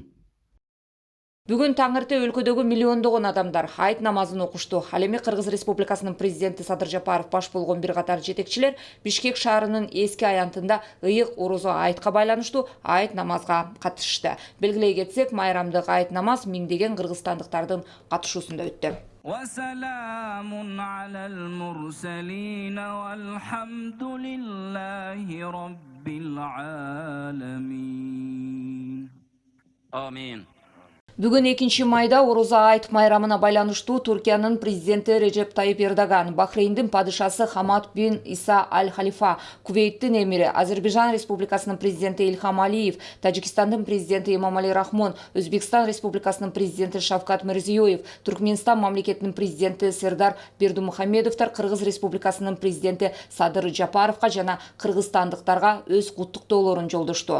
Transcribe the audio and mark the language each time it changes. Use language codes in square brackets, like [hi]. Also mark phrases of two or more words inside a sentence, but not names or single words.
[ky] Бүгүн таңырты өлкөдөгү миллиондогон адамдар айт намазын окушту. Ал эми Кыргыз Республикасынын президенти Садыр Жапаров баш болгон бир катар жетекчилер Бишкек шаарынын эски аянтында ыйык орозо айтка байланыштуу айт намазга катышты. Белгилей кетсек, майрамдык айт намаз миңдеген кыргызстандыктардын катышуусунда өттү. [ar] وسلام على المرسلين والحمد لله رب العالمين. آمين. [ky] Бүгүн 2 майда Ороза айт майрамына байланыштуу Туркиянын президенти Режеп Тайип Эрдоган, Бахрейндин падышасы Хамад бин Иса аль-Халифа, Кувейттин эмири, Азербайжан Республикасынын президенти Ильхам Алиев, Тажикстандын президенти Эмомали Рахмон, Өзбекстан Республикасынын президенти Шавкат Мирзиёев, Туркменстан мамлекетинин президенти Сердар Бердумухамедовдор Кыргыз Республикасынын президенти Садыр Жапаровго жана кыргызстандыктарга өз куттуктоолорун жолдошту.